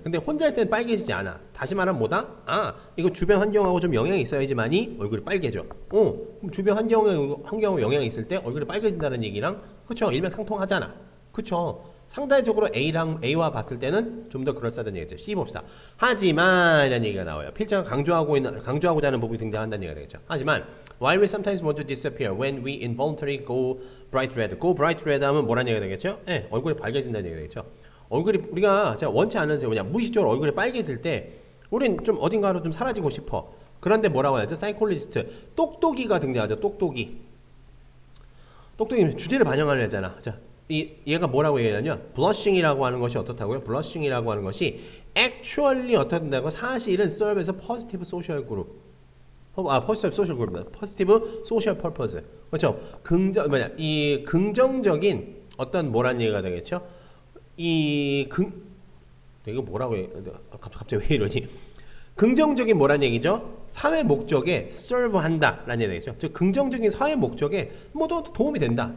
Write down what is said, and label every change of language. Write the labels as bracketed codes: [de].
[ko] 근데 혼자 있을 때는 빨개지지 않아. 다시 말하면 뭐다? 이거 주변 환경하고 좀 영향이 있어야지만이 얼굴이 빨개져. 그럼 주변 환경하고 영향이 있을 때 얼굴이 빨개진다는 얘기랑 그렇죠? 일맥상통하잖아. 그렇죠? 상대적으로 A와 봤을 때는 좀 더 그럴싸하다는 얘기죠. C 봅시다. 하지만 이라는 얘기가 나와요. 필자가 강조하고자 하는 부분이 등장한다는 얘기가 되겠죠. 하지만 [en] while we sometimes want to disappear when we involuntarily go bright red. go bright red [ko] 하면 뭐라는 얘기가 되겠죠? 얼굴이 빨개진다는 얘기가 되겠죠. 얼굴이 우리가 원치 않는 무의식적으로 얼굴이 빨개질 때 우린 좀 어딘가로 좀 사라지고 싶어. 그런데 뭐라고 하죠? 사이콜리스트 똑똑이가 등장하죠. 똑똑이 주제를 반영하려잖아. 자, 얘가 뭐라고 얘기하냐면 blushing이라고 하는 것이 어떻다고요? blushing이라고 하는 것이 actually 어떻다고? 사실은 [en] serve as a positive social group. positive social group입니다. positive social purpose. [ko] 그렇죠? 이 긍정적인 어떤 뭐라는 얘기가 되겠죠? 이거 뭐라고 해? 갑자기 왜 이러니? 긍정적인 뭐란 얘기죠? 사회 목적에 serve 한다라는 얘기 되겠죠. 즉 긍정적인 사회 목적에 뭐더 도움이 된다.